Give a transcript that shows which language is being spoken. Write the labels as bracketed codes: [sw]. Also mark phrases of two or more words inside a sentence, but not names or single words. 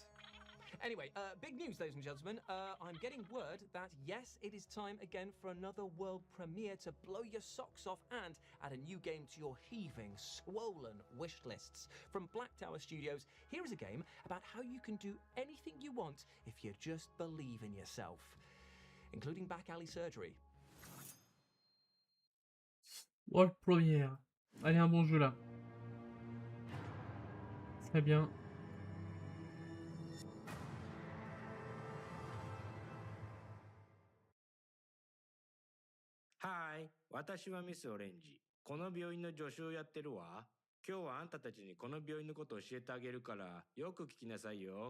[en] Anyway, big news, ladies and gentlemen. I'm getting word that, yes, it is time again for another world premiere to blow your socks off and add a new game to your heaving, swollen wish lists. From Black Tower Studios, here is a game about how you can do anything you want if you just believe in yourself, including back alley surgery. World Première. [fr] Allez, un bon jeu là. Très bien. [ja] はい、私はミスオレンジ。この病院の助手をやってるわ。今日はあんたたちにこの病院のことを教えてあげるから、よく聞きなさいよ。